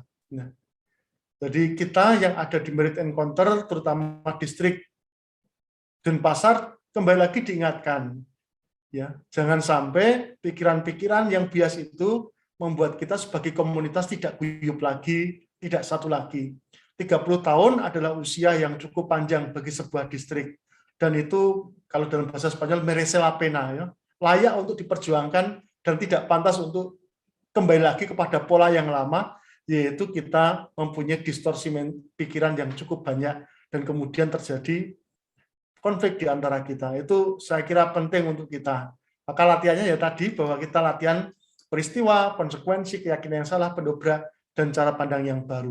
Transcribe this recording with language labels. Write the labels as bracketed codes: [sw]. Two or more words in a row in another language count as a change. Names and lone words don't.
[id] Nah, jadi kita yang ada di Merit Encounter, terutama distrik Denpasar, kembali lagi diingatkan, ya, jangan sampai pikiran-pikiran yang bias itu membuat kita sebagai komunitas tidak guyup lagi, tidak satu lagi. 30 tahun adalah usia yang cukup panjang bagi sebuah distrik. Dan itu kalau dalam bahasa Spanyol [es] merece la pena, [id] ya, layak untuk diperjuangkan dan tidak pantas untuk kembali lagi kepada pola yang lama, yaitu kita mempunyai distorsi pikiran yang cukup banyak dan kemudian terjadi konflik di antara kita. Itu saya kira penting untuk kita. Maka latihannya ya tadi bahwa kita latihan peristiwa, konsekuensi, keyakinan yang salah, pendobrak, dan cara pandang yang baru.